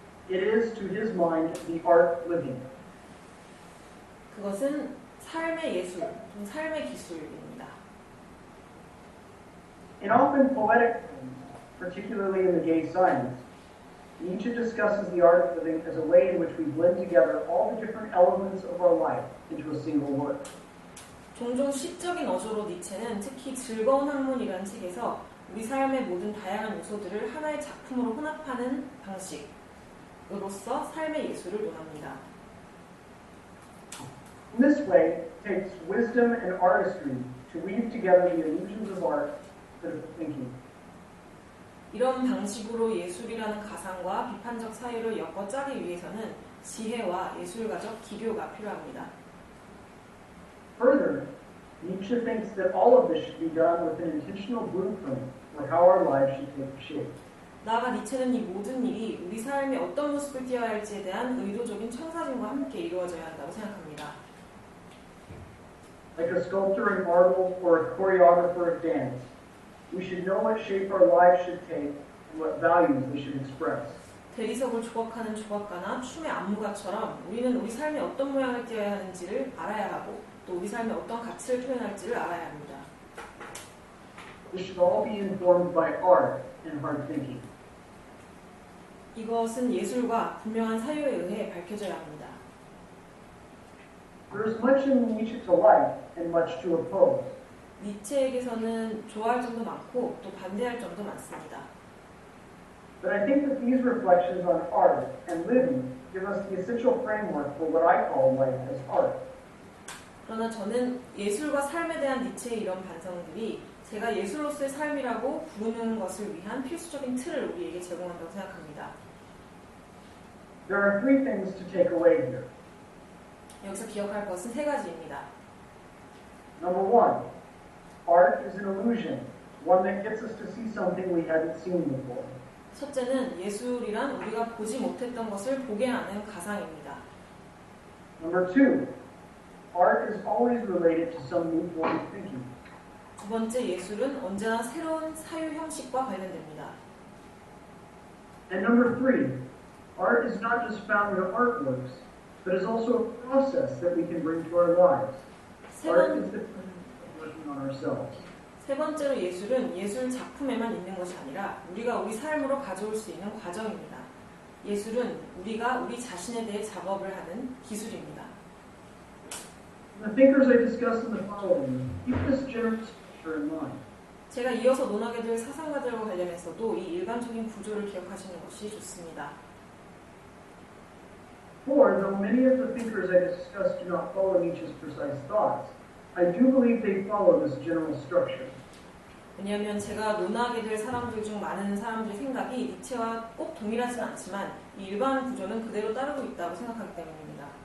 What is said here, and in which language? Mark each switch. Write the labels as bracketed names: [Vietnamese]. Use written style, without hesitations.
[English] It is, to his mind, the art living. [Korean] 그것은 삶의 예술, 삶의 기술입니다. [English] In often poetic terms, particularly in the gay science, Nietzsche discusses the art of living as a way in which we blend together all the different elements of our life into a single work. [Korean] 종종 시적인 어조로 니체는 특히 즐거운 학문이라는 책에서 우리 삶의 모든 다양한 요소들을 하나의 작품으로 혼합하는 방식으로서 삶의 예술을 논합니다. [English] In this way, it takes wisdom and artistry to weave together the illusions of art and critical thinking. [Korean] 이런 방식으로 예술이라는 가상과 비판적 사유를 엮어 짜기 위해서는 지혜와 예술가적 기교가 필요합니다. [English] Further, Nietzsche thinks that all of this should be done with an intentional blueprint for how our lives should take shape. [Korean] 나아가 니체는 이 모든 일이 우리 삶이 어떤 모습을 띄어야 할지에 대한 의도적인 청사진과 함께 이루어져야 한다고 생각합니다. [English] Like a sculptor in marble or a choreographer of dance, we should know what shape our lives should take and what values they should express. [Korean] 대리석을 조각하는 조각가나 춤의 안무가처럼 우리는 우리 삶에 어떤 모양을 띄어야 하는지를 알아야 하고 또 우리 삶에 어떤 가치를 표현할지를 알아야 합니다. [English] This should all be informed by art and hard thinking. [Korean] 이것은 예술과 분명한 사유에 의해 밝혀져야 합니다. [English] There is much in Nietzsche to like and much to oppose. [Korean] 니체에게서는 좋아할 점도 많고 또 반대할 점도 많습니다. [English] But I think that these reflections on art and living give us the essential framework for what I call life as art. [Korean] 그러나 저는 예술과 삶에 대한 니체의 이런 반성들이 제가 예술로서의 삶이라고 부르는 것을 위한 필수적인 틀을 우리에게 제공한다고 생각합니다. [English] There are three things to take away here. [Korean] 여기서 기억할 것은 세 가지입니다. [English] Number one, art is an illusion, one that gets us to see something we hadn't seen before. [Korean] 첫째는 예술이란 우리가 보지 못했던 것을 보게 하는 가상입니다. [English] Number two, art is always related to some new form of thinking. [Korean] 두 번째, 예술은 언제나 새로운 사유 형식과 관련됩니다. [English] And number three, art is not just found in artworks, but is also a process that we can bring to our lives. Art is the working on ourselves. [Korean] 세 번째로 예술은 예술 작품에만 있는 것이 아니라 우리가 우리 삶으로 가져올 수 있는 과정입니다. 예술은 우리가 우리 자신에 대해 작업을 하는 기술입니다. [English] The thinkers I discussed in the following keep this general structure in mind. [Korean] 제가 이어서 논하게 될 사상가들과 관련해서도 이 일반적인 구조를 기억하시는 것이 좋습니다. [English] For though many of the thinkers I discussed do not follow Nietzsche's precise thoughts, I do believe they follow this general structure. [Korean] 왜냐하면 제가 논하게 될 사람들 중 많은 사람들의 생각이 니체와 꼭 동일하지는 않지만 이 일반 구조는 그대로 따르고 있다고 생각하기 때문입니다.